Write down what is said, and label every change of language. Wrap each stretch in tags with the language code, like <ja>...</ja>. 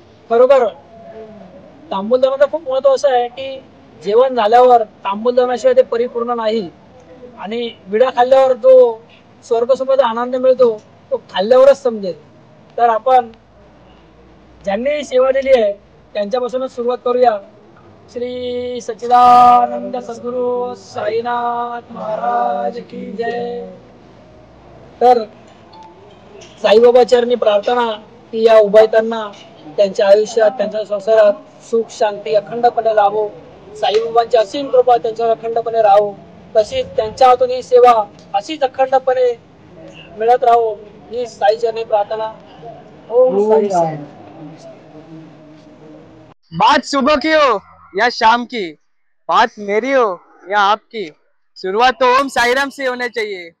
<mr>खरोखर तांबूलदानाचं खूप महत्व असं आहे की जेवण झाल्यावर तांबूलदानाशिवाय ते परिपूर्ण नाही. आणि विडा खाल्ल्यावर जो स्वर्गसुखाचा आनंद मिळतो तो खाल्ल्यावरच समजेल. तर आपण ज्यांनी सेवा दिली आहे त्यांच्यापासूनच सुरुवात करूया. श्री सच्चिदानंद सद्गुरु साईनाथ महाराज की जय. तर साईबाबा चरणी प्रार्थना की या उभयतांना त्यांच्या आयुष्यात त्यांच्या संसारात सुख शांती अखंडपणे लाभो. साईबाबांची असीम कृपा त्यांच्यावर अखंडपणे राहो. तशीच त्यांच्या हातून ही सेवा अशीच अखंडपणे मिळत राहो ही साई चरणी प्रार्थना. ओम साई.</mr> <hi>बात सुबह की हो या शाम की, बात मेरी हो या आपकी, शुरुआत तो ओम साईराम से होना चाहिए.</hi>